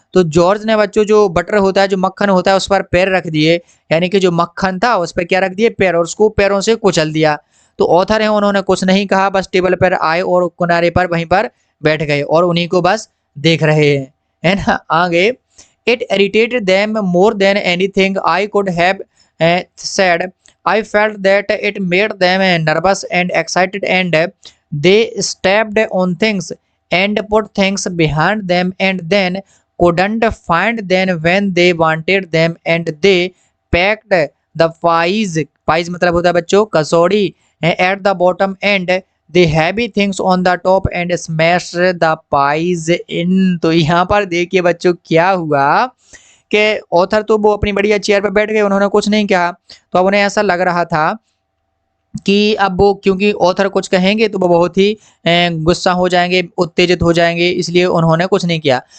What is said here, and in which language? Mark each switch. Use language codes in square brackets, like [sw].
[hi] तो जॉर्ज ने बच्चों जो बटर होता है, जो मक्खन होता है, उस पर पैर रख दिए, यानी कि जो मक्खन था उस पर क्या रख दिए, पैर, और उसको पैरों से कुचल दिया। तो ऑथर है उन्होंने कुछ नहीं कहा, बस टेबल पर आए और किनारे पर वहीं पर बैठ गए और उन्हीं को बस देख रहे हैं, है ना। [en] आगे, it irritated them more than anything I could have said. I felt that it made them nervous and excited, and they stepped on things and put things behind them and then couldn't find them when they wanted them, and they packed the pies [hi] मतलब होता है बच्चों कचौड़ी, [en] at the bottom and the heavy things on the top and smashed the pies in। [hi] तो यहाँ पर देखिए बच्चों क्या हुआ कि ऑथर तो वो अपनी बढ़िया चेयर पर बैठ गए, उन्होंने कुछ नहीं कहा। तो अब उन्हें ऐसा लग रहा था कि अब वो, क्योंकि ऑथर कुछ कहेंगे तो वो बहुत ही गुस्सा हो जाएंगे, उत्तेजित हो जाएंगे, इसलिए उन्होंने कुछ नहीं किया।